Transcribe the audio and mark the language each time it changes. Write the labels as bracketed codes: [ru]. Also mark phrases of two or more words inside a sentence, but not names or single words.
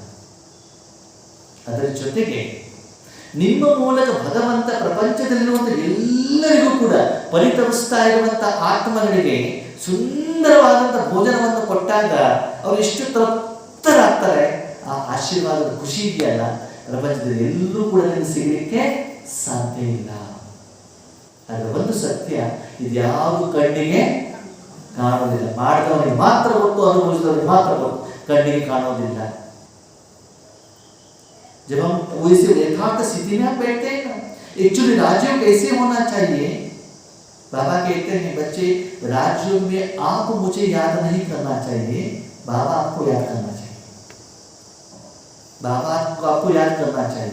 [kn] ಅದರ ಜೊತೆಗೆ ನಿಮ್ಮ ಮೂಲಕ ಭಗವಂತ ಪ್ರಪಂಚದಲ್ಲಿರುವಂಥ ಎಲ್ಲರಿಗೂ ಕೂಡ ಪರಿತಪಿಸ್ತಾ ಇರುವಂಥ ಆತ್ಮಗಳಿಗೆ ಸುಂದರವಾದಂಥ ಭೋಜನವನ್ನು ಕೊಟ್ಟಾಗ ಅವರು ಎಷ್ಟು ತೃಪ್ತರಾಗ್ತಾರೆ. ಆ ಆಶೀರ್ವಾದದ ಖುಷಿ ಇದೆಯಲ್ಲ, ಪ್ರಪಂಚದಲ್ಲಿ ಎಲ್ಲರೂ ಕೂಡ ನಿಮಗೆ ಸಿಗಲಿಕ್ಕೆ ಸಾಧ್ಯ ಇಲ್ಲ. ಅದರ ಒಂದು ಸತ್ಯ, ಇದ್ಯಾವುದು ಕಣ್ಣಿಗೆ ಕಾಣೋದಿಲ್ಲ. ಮಾಡಿದವನಿಗೆ ಮಾತ್ರ ಗೊತ್ತು, ಅನುಭವಿಸಿದವನಿಗೆ ಮಾತ್ರ ಗೊತ್ತು, ಕಣ್ಣಿಗೆ ಕಾಣೋದಿಲ್ಲ. [hi] जब हम वैसे यथार्थ स्थिति में बैठते हैं ना, एक्चुअली राजयोग कैसे होना चाहिए, बाबा कहते हैं बच्चे राजयोग में आप मुझे याद नहीं करना चाहिए, बाबा आपको याद करना चाहिए. बाबा आपको याद करना चाहिए.